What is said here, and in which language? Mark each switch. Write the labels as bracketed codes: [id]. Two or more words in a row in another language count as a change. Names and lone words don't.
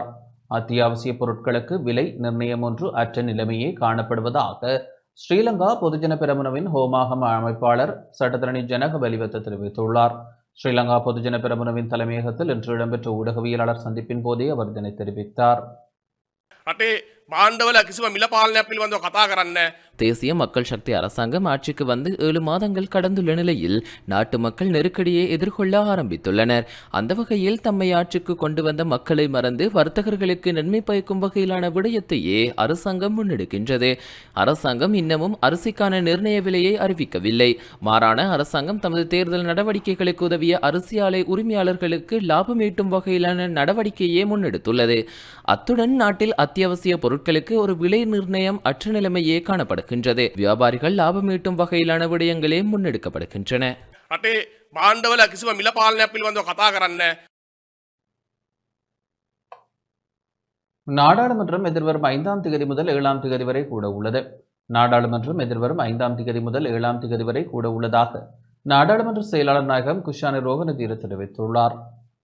[ta] அத்தியாவசிய பொருட்களுக்கு விலை நிர்ணயம் ஒன்று அற்ற நிலைமையே காணப்படுவதாக ஸ்ரீலங்கா பொதுஜன பெரமுனவின் ஹோமஹம அமைப்பாளர் சட்டத்தரணி ஜனக வெளிவத்த தெரிவித்துள்ளார். ஸ்ரீலங்கா பொதுஜன பெரமுனவின் தலைமையகத்தில் இன்று இடம்பெற்ற ஊடகவியலாளர் சந்திப்பின் போதே அவர் இதனை தெரிவித்தார். [si] භාණ්ඩවල කිසිම මිල පාලනයක් පිළිබඳව කතා කරන්න. [ta] தேசிய மக்கள் சக்தி அரசாங்கம் ஆட்சிக்கு வந்து 7 மாதங்கள் கடந்துள்ள நிலையில் நாட்டு மக்கள் நெருக்கடியை எதிர்கொள்ள ஆரம்பித்துள்ளனர். அந்த வகையில் தம்மை ஆட்சிக்கு கொண்டு வந்த மக்களை மறந்து வர்த்தகர்களுக்கு நன்மை பயக்கும் வகையிலான விடயத்தையே அரசாங்கம் முன்னெடுக்கின்றது. அரசாங்கம் இன்னமும் அரிசிக்கான நிர்ணய விலையை அறிவிக்கவில்லை. மாறான அரசாங்கம் தமது தேர்தல் நடவடிக்கைகளுக்கு உதவிய அரிசி ஆலை உரிமையாளர்களுக்கு லாபம் ஈட்டும் வகையிலான நடவடிக்கையே முன்னெடுத்துள்ளது. அத்துடன் நாட்டில் அத்தியாவசிய பொருட்களுக்கு ஒரு விலை நிர்ணயம் அற்ற நிலைமையே காணப்படுகின்றது. வியாபாரிகள் லாபம் ஈட்டும் வகையிலான விடயங்களே முன்னெடுக்கப்படுகின்றன. [si] රටේ භාණ්ඩවල කිසිම මිල පාලනයක් පිළිබඳව කතා කරන්න. [ta] நாடாளுமன்றம் எதிர்வரும் 5ஆம் தேதி முதல் 7ஆம் தேதி வரை கூட உள்ளது. நாடாளுமன்றம் எதிர்வரும் 5ஆம் தேதி முதல் 7ஆம் தேதி வரை கூட உள்ளதாக நாடாளுமன்ற செயலாளர் நாயகம் குஷானி ரோகனதீர தெரிவித்துள்ளார்.